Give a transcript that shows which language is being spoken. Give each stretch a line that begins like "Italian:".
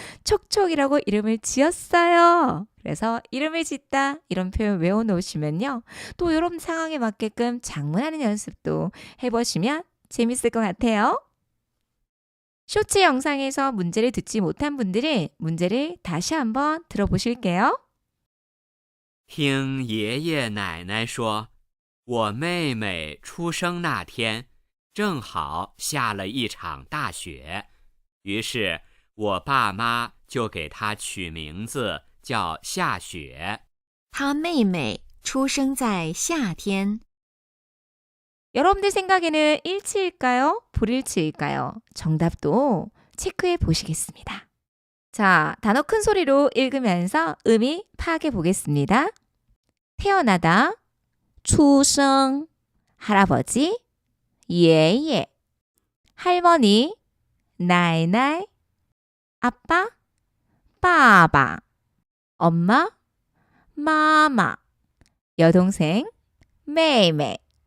Korean: 촉촉이라고 이름을 지었어요. 그래서 이름을 짓다 이런 표현 외워놓으시면요. 또 이런 상황에 맞게끔 작문하는 연습도 해보시면 재밌을 것 같아요. 쇼츠 영상에서 문제를 듣지 못한 분들은 문제를 다시 한번 들어보실게요.
Chinese: 听爷爷奶奶说，我妹妹出生那天正好下了一场大雪，于是我爸妈就给她取名字叫夏雪。他妹妹出生在夏天。
Korean: 여러분들 생각에는 일치일까요? 불일치일까요? 정답도 체크해 보시겠습니다. 자, 단어 큰 소리로 읽으면서 의미 파악해 보겠습니다. 태어나다, 出生, 할아버지, 爷爷, 할머니, 奶奶, 아빠, 爸爸, 엄마, 妈妈, 여동생, 妹妹,